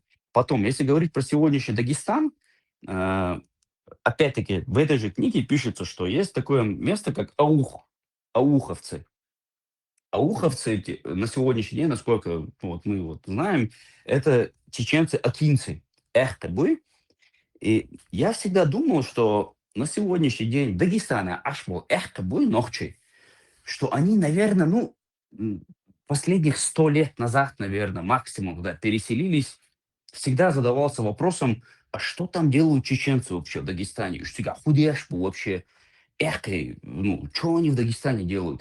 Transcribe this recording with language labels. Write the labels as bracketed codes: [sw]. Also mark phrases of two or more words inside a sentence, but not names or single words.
[ru] Потом, если говорить про сегодняшний Дагестан, опять-таки, в этой же книге пишется, что есть такое место, как Ауховцы. Ауховцы на сегодняшний день, насколько вот мы вот знаем, это чеченцы-акинцы, эхтабы. И я всегда думал, что на сегодняшний день Дагестана [ce] ашбу эхтабы нохчи, [ru] что они, наверное, ну, последних 100 лет назад, наверное, максимум, когда переселились, всегда задавался вопросом, а что там делают чеченцы вообще в Дагестане? Что худешбу вообще? Эхкой, ну, что они в Дагестане делают?